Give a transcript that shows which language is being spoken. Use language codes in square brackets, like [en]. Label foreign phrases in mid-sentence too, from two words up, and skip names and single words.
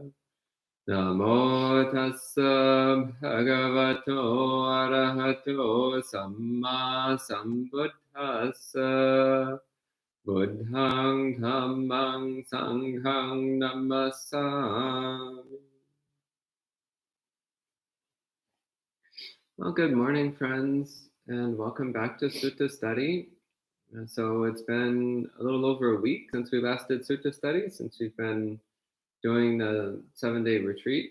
[pi] Namo tassa bhagavato arahato samma sambuddhassa. Buddhang dhammang sanghang namasami. [en] Well, good morning, friends, and welcome back to Sutta study. So it's been a little over a week since we last did Sutta study, since we've been doing the 7-day retreat.